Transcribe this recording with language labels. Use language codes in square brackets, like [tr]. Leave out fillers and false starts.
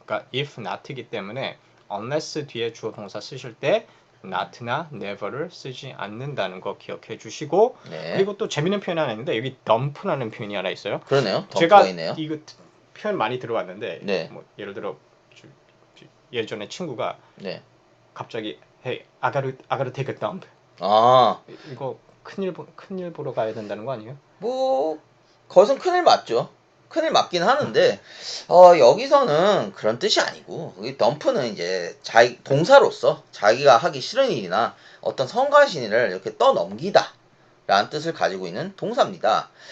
[ko] 그러니까 if not이기 때문에 unless 뒤에 주어 동사 쓰실 때 not나 never를 쓰지 않는다는 거 기억해 주시고 네. 그리고 또 재밌는 표현이 하나 있는데 여기 dump라는 표현이 하나 있어요. 그러네요. 제가 덤프가 있네요. 이거 표현 많이 들어왔는데 네. 뭐 예를 들어 예전에 친구가 네. 갑자기 [en] Hey, I gotta take a dump. [ko] 아, 이거 큰일 보러 가야 된다는 거 아니에요? 뭐 그것은 큰일 맞죠. 큰일 맞긴 하는데 여기서는 그런 뜻이 아니고 이 덤프는 이제 자기 동사로서 자기가 하기 싫은 일이나 어떤 성가신 일을 이렇게 떠넘기다 라는 뜻을 가지고 있는 동사입니다.